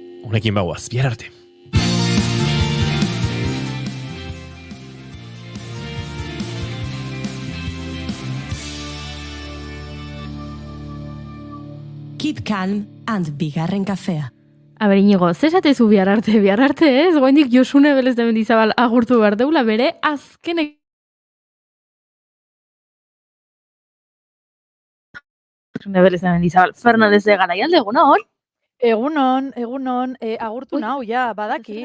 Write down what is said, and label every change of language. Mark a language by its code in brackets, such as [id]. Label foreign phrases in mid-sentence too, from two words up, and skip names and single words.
[eu] honekin bagoaz, bihar arte. [en] Keep calm and [eu] bigarren kafea. Aber Inigo, zesatezu bihar arte ez? Goendik Josune Belez de Mendizabal agurtu behar deula bere azkenek Josune Belez de Mendizabal, Fernandez de Garaialde, egunon? Egunon, agurtu nau, ja, badaki.